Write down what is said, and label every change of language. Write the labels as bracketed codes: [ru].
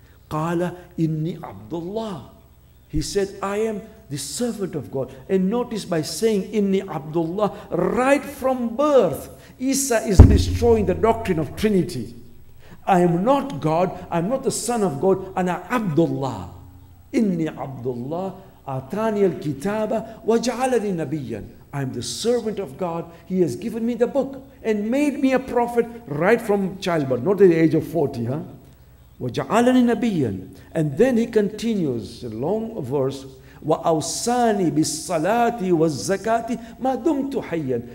[ar] قَالَ إِنِّي عَبْدُ اللَّهِ. [en] He said, I am the servant of God. And notice by saying [ar] إِنِّي عَبْدُ اللَّهِ, [en] right from birth, Isa is destroying the doctrine of Trinity. I am not God, I am not the son of God, [ar] أنا عبد الله. إني عبد الله آتاني الكتاب وجعلني نبيا. [en] I am the servant of God. He has given me the book and made me a prophet right from childbirth, not at the age of 40. [ar] وجعلني نبيا. [en] And then he continues, a long verse, [ar] وأوصاني بالصلاة والزكاة ما دمت حيا.